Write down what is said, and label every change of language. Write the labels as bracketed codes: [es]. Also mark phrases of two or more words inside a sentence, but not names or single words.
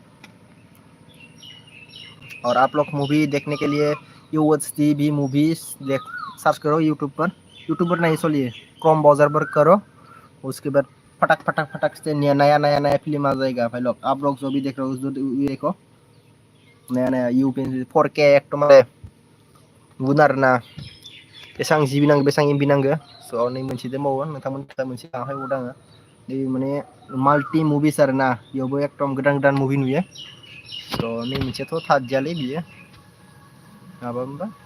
[hi] और आप लोग मूवी देखने के लिए UHD मूवीज देख सर्च करो यूट्यूब पर नहीं, चलिए क्रोम ब्राउज़र पर करो। उसके बाद फटक फटक फटक से नया नया नया फिल्म आ जाएगा भाई लोग। आप लोग जो भी देख रहे हो उस देखो, नया नया UP 4K एकदम गुन आरोना। [brx] बेसेबां GB नांगौ बेसेबां MB नांगौ। स' नै मोनसे दंबावो नोंथांमोननि थाखाय मोनसे लांफायबावदों आङो। माने [en] multi movies [brx] आरो ना बेयावबो एकदम गोदान गोदान मुभि नुयो थ' नै मोनसेयाथ' थादियालै बियो माबा होनबा